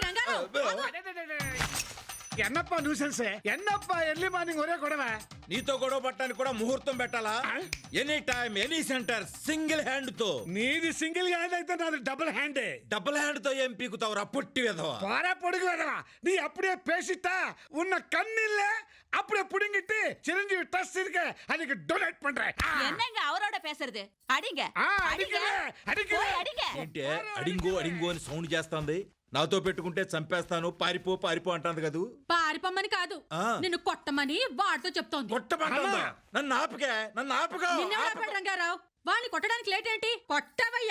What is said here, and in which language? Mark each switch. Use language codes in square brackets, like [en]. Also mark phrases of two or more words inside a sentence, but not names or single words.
[te] ఎన్నప్ప న్యూసెన్సే, ఎన్నప్ప [en] early morning [te] ఒరే గొడవ. నీతో గొడవ పట్టడానికి కూడా ముహూర్తం పెట్టాలా? [en] any time any centre single hand తో. [te] నీది [en] single hand [te] అయితే నాది [en] double hand. double hand [te] తో ఏం పీకుతావురా పొట్టి వెధవా? పారా పొడుగు వెధవా. నీ అప్పుడే పేసిట్టా ఉన్న కన్నీళ్ళే [ta] அப்படியே புடுங்கிட்டு சிரஞ்சீவி டஸ் இருக்க அதுக்கு டொனேட் பண்றேன். என்னங்க அவரோட பேசுறது? அடிங்க [te] ఏంటే అడింగో అడింగో అని సౌండ్ చేస్తుంది? నాతో పెట్టుకుంటే చంపేస్తాను, పారిపో పారిపో అంటుంది కదూ. పారిపోమ్మని కాదు, నిన్ను కొట్టమని వాడితో చెప్తోంది. కొట్టమంటుందా? నన్ను ఆపకే, నన్ను ఆపగా. రంగారావు, వాణ్ణి కొట్టడానికి లేట్ ఏంటి? కొట్టవయ్యా.